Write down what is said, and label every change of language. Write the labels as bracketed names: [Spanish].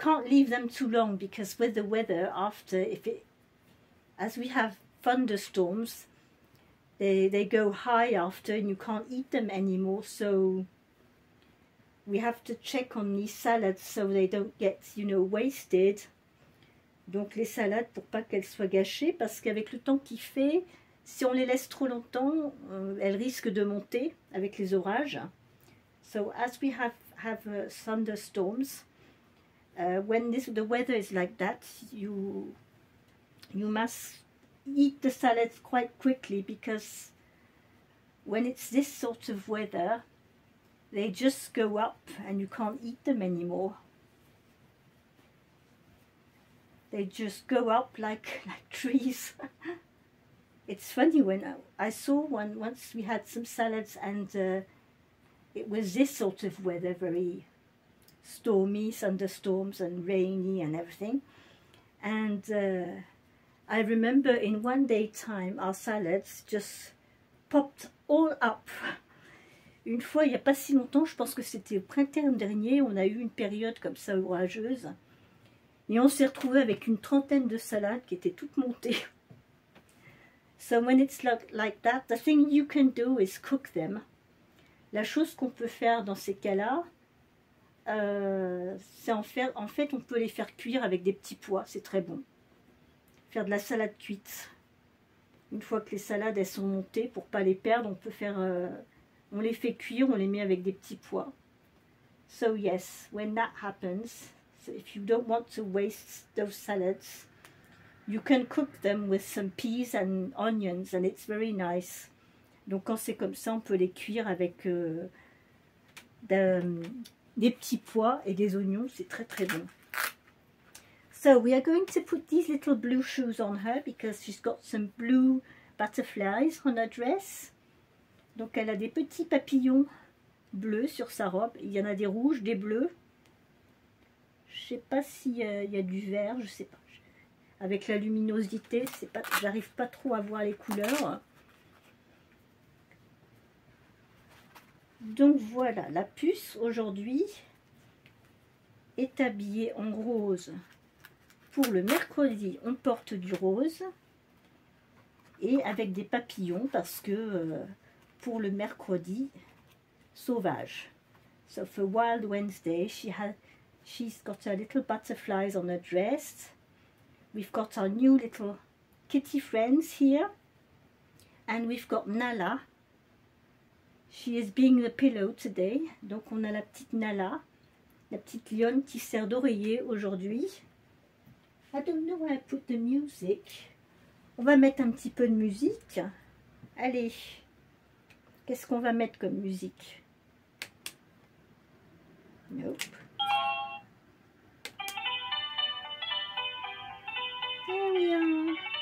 [English] leave them too long, because with the weather after, as we have thunderstorms, they go high after, and you can't eat them anymore. So we have to check on these salads so they don't get, you know, wasted. [French] Donc les salades, pour pas qu'elles soient gâchées, parce qu'avec le temps qu'il fait, si on les laisse trop longtemps, elles risquent de monter avec les orages. [English] So as we have thunderstorms, when the weather is like that, you must eat the salads quite quickly, because when it's this sort of weather, they just go up and you can't eat them anymore. They just go up like trees. It's funny, when I saw once we had some salads, and it was this sort of weather, very stormy, thunderstorms and rainy and everything. And I remember in one day time, our salads just popped all up. [French] Une fois, il n'y a pas si longtemps, je pense que c'était au printemps dernier, on a eu une période comme ça orageuse. Et on s'est retrouvé avec une trentaine de salades qui étaient toutes montées. [English] So when it's like that, the thing you can do is cook them. [French] La chose qu'on peut faire dans ces cas-là, c'est en fait, on peut les faire cuire avec des petits pois, c'est très bon. Faire de la salade cuite. Une fois que les salades elles sont montées, pour pas les perdre, on peut faire, on les fait cuire, on les met avec des petits pois. [English] So yes, when that happens, so if you don't want to waste those salads, you can cook them with some peas and onions, and it's very nice. [French] Donc quand c'est comme ça, on peut les cuire avec des petits pois et des oignons, c'est très très bon. [English] So we are going to put these little blue shoes on her, because she's got some blue butterflies on her dress. [French] Donc elle a des petits papillons bleus sur sa robe. Il y en a des rouges, des bleus. Je sais pas s'il y a du vert, je sais pas. Avec la luminosité, j'arrive pas trop à voir les couleurs. Donc voilà, la puce aujourd'hui est habillée en rose. Pour le mercredi, on porte du rose et avec des papillons, parce que pour le mercredi sauvage. [English] So for Wild Wednesday, she's got her little butterflies on her dress. We've got our new little kitty friends here, and we've got Nala. She is being the pillow today. [French] Donc on a la petite Nala, la petite lionne qui sert d'oreiller aujourd'hui. [English] I don't know where I put the music. [French] On va mettre un petit peu de musique. Allez, qu'est-ce qu'on va mettre comme musique? [English] Nope. There we are.